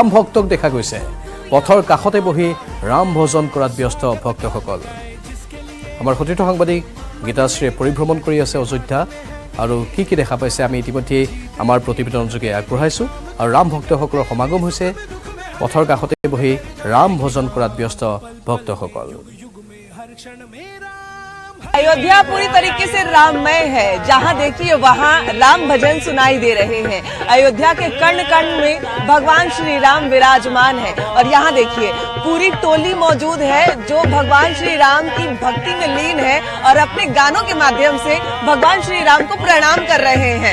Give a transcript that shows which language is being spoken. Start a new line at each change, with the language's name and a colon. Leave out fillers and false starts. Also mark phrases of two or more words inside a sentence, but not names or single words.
Assamese: ভক্তক দেখা গৈছে পথৰ কাষতে বহি ৰাম ভজন কৰাত ব্যস্ত ভক্তসকল আমাৰ সতীৰ্থ সাংবাদিক গীতাশ্ৰীয়ে পৰিভ্ৰমণ কৰি আছে অযোধ্যা আৰু কি দেখা পাইছে আমি ইতিমধ্যে আমাৰ প্ৰতিবেদন যোগে আগবঢ়াইছো আৰু ৰাম ভক্তসকলৰ সমাগম হৈছে পথৰ কাষতে বহি ৰাম ভজন কৰাত ব্যস্ত ভক্তসকল
Hindi: अयोध्या पूरी तरीके से राममय है जहां देखिए वहां राम भजन सुनाई दे रहे हैं अयोध्या के कण कण में भगवान श्री राम विराजमान है और यहां देखिए पूरी टोली मौजूद है जो भगवान श्री राम की भक्ति में लीन है और अपने गानों के माध्यम से भगवान श्री राम को प्रणाम कर रहे हैं